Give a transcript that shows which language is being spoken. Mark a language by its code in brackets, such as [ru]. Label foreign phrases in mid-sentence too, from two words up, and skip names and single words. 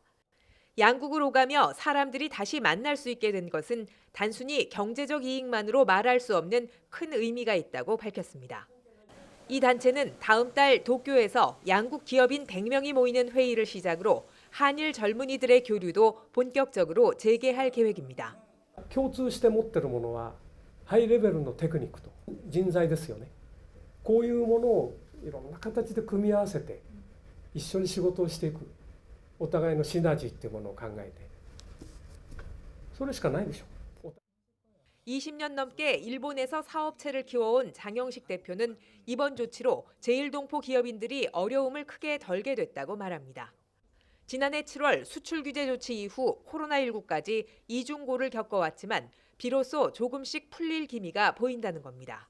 [ko] 양국을 오가며 사람들이 다시 만날 수 있게 된 것은 단순히 경제적 이익만으로 말할 수 없는 큰 의미가 있다고 밝혔습니다. 이 단체는 다음 달 도쿄에서 양국 기업인 100명이 모이는 회의를 시작으로 한일 젊은이들의 교류도 본격적으로 재개할 계획입니다. [ja] 共通して持っているものはハイレベルのテクニックと人材ですよね。こういうものをいろんな形で組み合わせて一緒に仕事をしていく。お互いのシナジーっていうものを考えてそれしかないでしょ。 [ko] 20년 넘게 일본에서 사업체를 키워온 장영식 대표는 이번 조치로 제1동포 기업인들이 어려움을 크게 덜게 됐다고 말합니다. 지난해 7월 수출 규제 조치 이후 코로나19까지 이중고를 겪어왔지만 비로소 조금씩 풀릴 기미가 보인다는 겁니다.